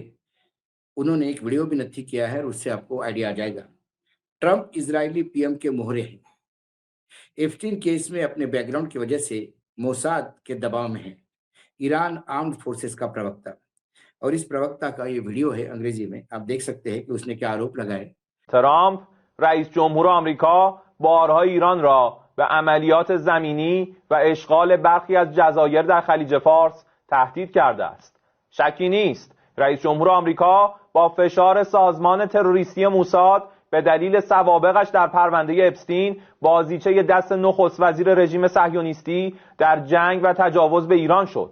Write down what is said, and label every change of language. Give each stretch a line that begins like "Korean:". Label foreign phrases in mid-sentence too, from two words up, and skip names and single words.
Hindi: उन्होंने एक वीडियो भी नथी किया है और उससे आपको आइडिया आ जाएगा। ट्रंप इजरायली पीएम के मोहरे हैं। एप्स्टीन केस में अपने बैकग्राउंड की वजह से मोसाद के दबाव में है, ईरान
English: armed forces
Hindi: का प्रवक्ता। और इस प्रवक्ता का ये वीडियो है अंग्रेजी में, आप देख सकते हैं कि उसने क्या आरोप लगाए।
Persian: ترامپ رئیس جمهور آمریکا بارها ایران را به عملیات زمینی و اشغال برخی از جزایر در خلیج فارس تهدید کرده است. شکی نیست رئیس جمهور آمریکا با فشار سازمان تروریستی موساد به دلیل سوابقش در پرونده اپستین بازیچه دست نخست وزیر رژیم صهیونیستی در جنگ و تجاوز به ایران شد.